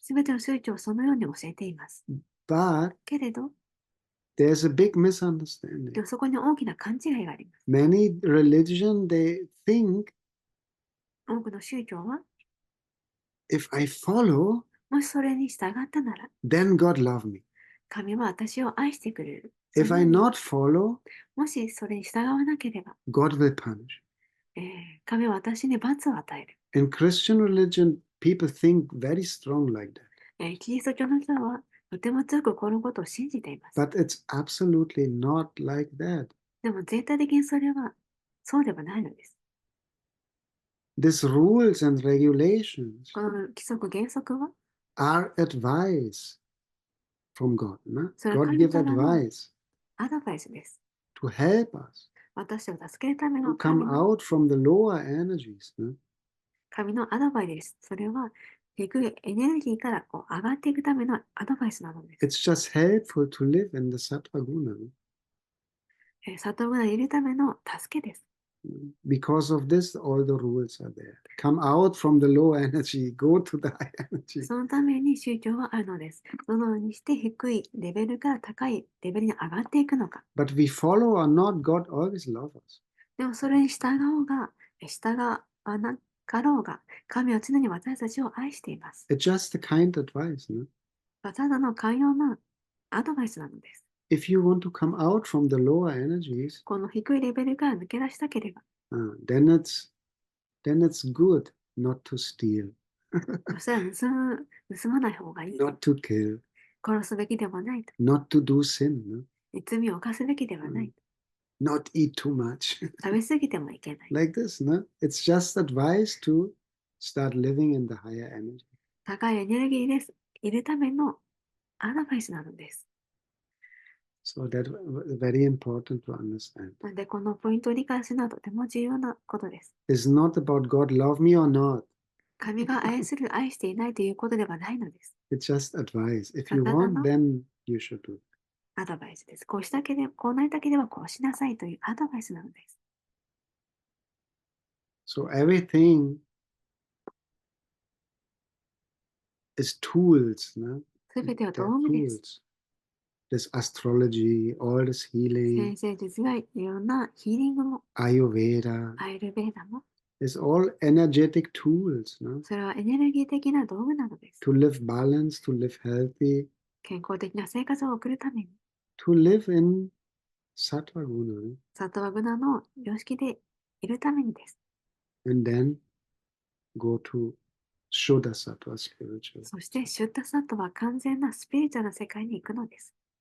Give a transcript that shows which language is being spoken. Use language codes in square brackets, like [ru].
[ja] すべての宗教はそのように教えています。 [en] But [ja] けれど、 [en] there's a big misunderstanding. [ja] でもそこに大きな勘違いがあります。 [en] Many religion, they think [ja] 多くの宗教は、 [en] if I follow, [ja] もしそれに従ったなら、 [en] then God love me. [ja] 神は私を愛してくれる。 [en] If I not follow, [ja] もしそれに従わなければ、 [en] God will punish. [ja] 神は私に罰を与える。 [en] In Christian religion, people think very strong like that. [ja] キリスト教の人はとても強くこのことを信じています。 [en] But it's absolutely not like that. [ja] でも全体的にそれはそうではないのです。 [en] These rules and regulations [ja] この規則原則は [en] are advice from God. No? [ja] それは [en] God [ja] 神 [en] give [ja] からの [en] advice [ja] アドバイスです。 [en] to help us [ja] 私を助けるため [en] to [ja] の [en] come out from the lower energies. No? [ja] 神のアドバイスです。それは低いエネルギーからこう上がっていくためのアドバイスなのです。 [en] It's just helpful to live in the sattva guna. No? [ja] サトウがいるための助けです。 [en] Because of this, all the rules are there. Come out from the low energy, go to the high energy. [ja] そのために宗教はあるのです。どのようにして低いレベルから高いレベルに上がっていくのか。 [en] But we follow or not, God always loves us. [ja] でもそれに従おうが、従わなかろうが、神は常に私たちを愛しています。 [en] It's just a kind advice. No? [ja] ただの寛容なアドバイスなのです。 [en] If you want to come out from the lower energies, [ja] この低いレベルから抜け出したければ、 [en] then it's good not to steal, [ja] そしたら盗まない方がいい。 [en] not to kill, [ja] 殺すべきではないと。 [en] not to do sin, no? [ja] 罪を犯すべきではない。 [en] not eat too much. [ja] 食べ過ぎてもいけない。 [en] Like this, no? It's just advice to start living in the higher energy. [ja] 高いエネルギーです。いるためのアドバイスなのです。 [en] So that's very important to understand. [ja] なので、このポイントを理解するのはとても重要なことです。 [en] It's not about God love me or not. [ja] 神が愛する、愛していないということではないのです。 [en] It's just advice. If you want, then you should do it. [ja] アドバイスです。こうしたければ、こうなりたければこうしなさいというアドバイスなのです。 [en] So everything is tools, no? [ja] すべては [en] They're [ja] 道具です。 [en] tools. This astrology, all this healing, [ja] 先生術がいろんなヒーリングも、 [en] Ayurveda, [ja] アイルベーダも、 [en] is all energetic tools, no? [ja] それはエネルギー的な道具なのです。 [en] To live balanced, to live healthy, [ja] 健康的な生活を送るために、 [en] to live in sattva guna, no? [ja] サトワグナの様式でいるためにです。 [en] And then go to Shuddha sattva spiritual. [ja] そしてシュッダサットは完全なスピリチュアルな世界に行くのです。